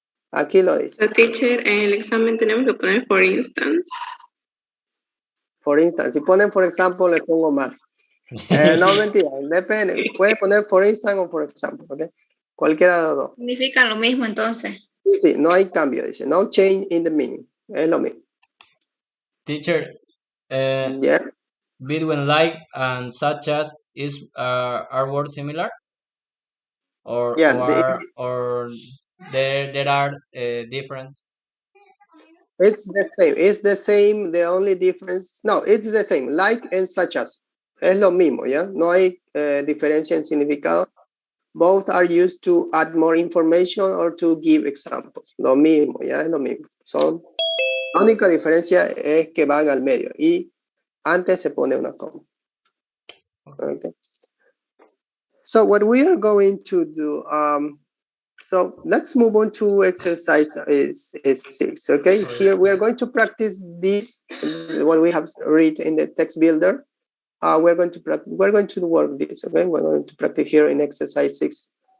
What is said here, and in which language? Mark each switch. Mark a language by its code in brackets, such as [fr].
[es] Aquí lo dice. [en] So, teacher, [es] en el examen tenemos que poner [en] for instance. For instance, [es] si ponen [en] for example, [es] le pongo mal. No, mentira, depende. Puede poner [en] for instance [es] o [en] for example, [es] ¿ok? Cualquiera de los dos. Significan lo mismo entonces. Sí, no hay cambio, dice. [en] No change in the meaning. [es] Es lo mismo. [en] Teacher, Yeah. between like and such as is are words similar? Or Yeah, or there are difference? it's the same. It's the same. The only difference. No, it's the same. Like and such as. [es] Es lo mismo, ¿ya? No hay diferencia en significado. [en] Both are used to add more information or to give examples. [es] Lo mismo, ¿ya? Es lo mismo. Son, la única diferencia es que van al medio y antes se pone una coma. [en] Okay. So what we are going to do, so let's move on to exercise 6. Okay, here we are going to practice this, what we have read in the text builder. We're going to work this. Okay, we're going to practice here in exercise 6.